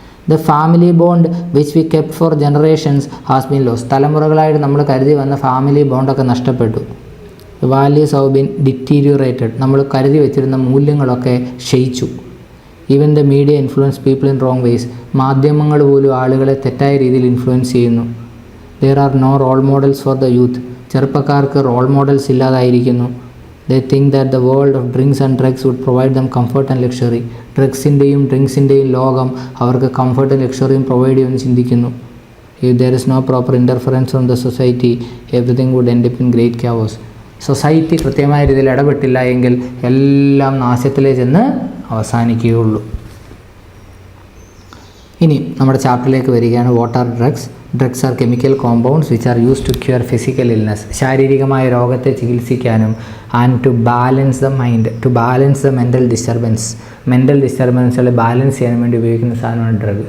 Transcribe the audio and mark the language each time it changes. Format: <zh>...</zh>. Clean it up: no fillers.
<en>The family bond which we kept for generations has been lost.</en> <ml>തലമുറകളായിട്ട് നമ്മൾ കരുതി വന്ന family ബോണ്ടൊക്കെ നഷ്ടപ്പെട്ടു.</ml> <en>The values have been deteriorated.</en> <ml>നമ്മൾ കരുതി വെച്ചിരുന്ന മൂല്യങ്ങളൊക്കെ ക്ഷയിച്ചു.</ml> <en>Even the media influence people in wrong ways.</en> <ml>മാധ്യമങ്ങൾ പോലും ആളുകളെ തെറ്റായ രീതിയിൽ ഇൻഫ്ലുവൻസ് ചെയ്യുന്നു.</ml> <en>There are no role models for the youth.</en> <ml>ചെറുപ്പക്കാർക്ക് role models ഇല്ലാതായിരിക്കുന്നു.</ml> <en>They think that the world of drinks and drugs would provide them comfort and luxury.</en> <ml>ഡ്രഗ്സിൻ്റെയും ഡ്രിങ്ക്സിൻ്റെയും ലോകം അവർക്ക് കംഫർട്ടും ലക്ഷറിയും provide ചെയ്യുമെന്ന് ചിന്തിക്കുന്നു.</ml> <en>If there is no proper interference from the society, everything would end up in great chaos.</en> <ml>Society കൃത്യമായ രീതിയിൽ ഇടപെട്ടില്ല എങ്കിൽ എല്ലാം നാശത്തിലേ ചെന്ന് അവസാനിക്കുകയുള്ളൂ. ഇനി നമ്മുടെ ചാപ്റ്ററിലേക്ക് വരികയാണ്.</ml> <en>What are drugs? Drugs are chemical compounds which are use to cure physical illness.</en> <ml>ശാരീരികമായ രോഗത്തെ ചികിത്സിക്കാനും</ml> <en>and to balance the</en> <ml>mind, to balance the mental ഡിസ്റ്റർബൻസുകളെ balance ചെയ്യാൻ വേണ്ടി ഉപയോഗിക്കുന്ന സാധനമാണ് ഡ്രഗ്.</ml>